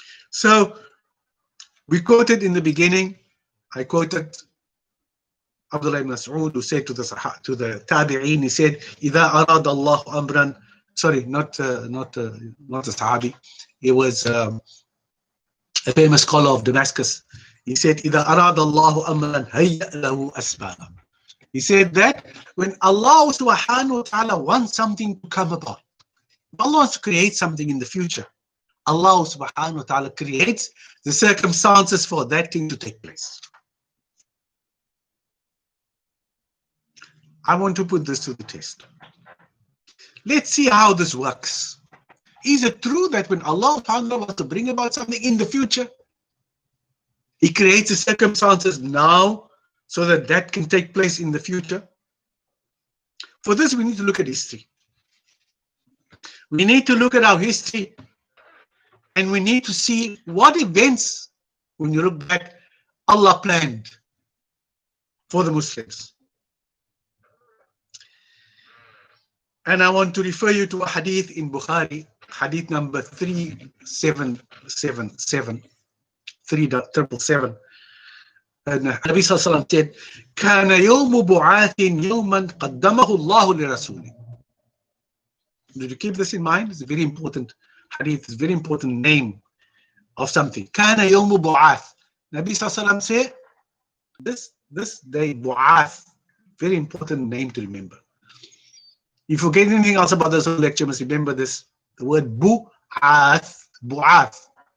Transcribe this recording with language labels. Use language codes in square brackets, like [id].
[en] So we quoted in the beginning, I quoted Abdullah ibn Mas'ud, who said to the Tabi'een, he said, [ar] إِذَا أَرَادَ اللَّهُ أَمْرًا, [en] sorry, not a Sahabi, it was a famous scholar of Damascus. He said, [ar] إِذَا أَرَادَ اللَّهُ أَمْرًا هَيَّأْ لَهُ أَسْبَابًا. [en] He said that when Allah subhanahu wa ta'ala wants something to come about, Allah wants to create something in the future, Allah subhanahu wa ta'ala creates the circumstances for that thing to take place. I want to put this to the test. Let's see how this works. Is it true that when Allah subhanahu wa ta'ala wants to bring about something in the future, He creates the circumstances now so that that can take place in the future? For this, we need to look at history. We need to look at our history, and we need to see what events, when you look back, Allah planned for the Muslims. And I want to refer you to a hadith in Bukhari, hadith number 3777, 3777. And Nabi Sallallahu Alaihi Wasallam said, [ar] كان يوم بعاث يوما قدمه الله لرسوله. [en] Did you keep this in mind? It's a very important hadith, it's a very important name of something. [ar] كان يوم بعاث. [en] Nabi Sallallahu Alaihi Wasallam said, this day, Bu'ath, very important name to remember. If you forget anything else about this lecture, you must remember this. The word Bu'ath, Bu'ath.